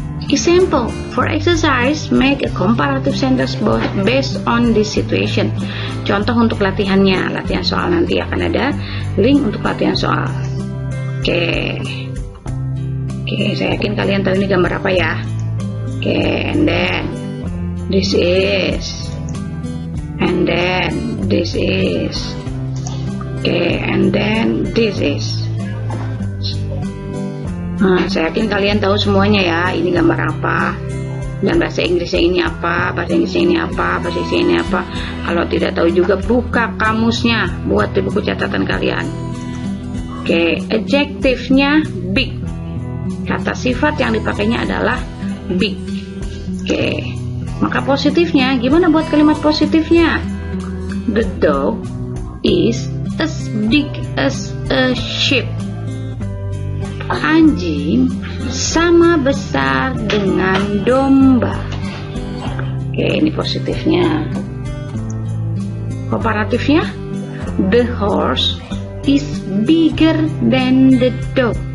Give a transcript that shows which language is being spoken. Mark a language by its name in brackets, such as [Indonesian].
[English] Example, for exercise, make a comparative sentence based on this situation. [Indonesian] Contoh untuk latihannya, latihan soal nanti akan ada link untuk latihan soal. Oke, saya yakin kalian tahu ini gambar apa ya. [English] Oke, and then this is, and then this is, and then this is. [Indonesian] Nah, saya yakin kalian tahu semuanya ya, ini gambar apa, dan bahasa Inggrisnya ini apa, bahasa Inggrisnya ini apa, bahasa Inggrisnya ini apa. Kalau tidak tahu juga, buka kamusnya, buat di buku catatan kalian. Oke, adjektifnya big, kata sifat yang dipakainya adalah big. Oke, maka positifnya, gimana buat kalimat positifnya? [English] The dog is as big as a sheep. [Indonesian] Anjing sama besar dengan domba. Oke, ini positifnya. Komparatifnya, [English] the horse is bigger than the dog.